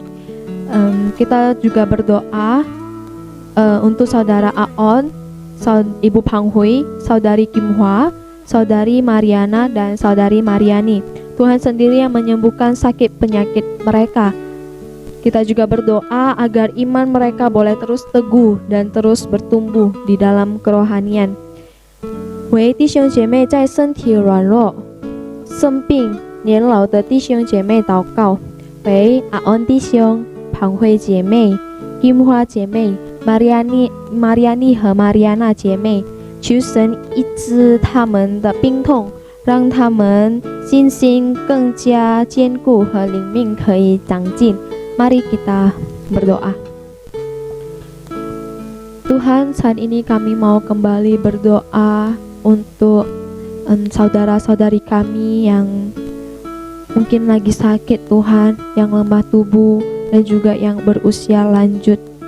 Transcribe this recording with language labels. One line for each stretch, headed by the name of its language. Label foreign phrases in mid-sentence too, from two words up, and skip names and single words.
Indonesian: Kita juga berdoa untuk saudara Aon, Ibu Pang Hui, saudari Kim Hwa, saudari Mariana, dan saudari Mariani. Tuhan sendiri yang menyembuhkan sakit penyakit mereka. Kita juga berdoa agar iman mereka boleh terus teguh dan terus bertumbuh di dalam kerohanian.
Chinese: 为弟兄姐妹在身体软弱、生病、年老的弟兄姐妹祷告，为阿恩弟兄、庞慧姐妹、金花姐妹、玛利亚妮和玛利亚娜姐妹，求神医治他们的病痛，让他们信心更加坚固和灵命可以长进。
Indonesian: Mari kita berdoa. Tuhan, saat ini kami mau kembali berdoa untuk saudara-saudari kami yang mungkin lagi sakit Tuhan, yang lemah tubuh dan juga yang berusia lanjut.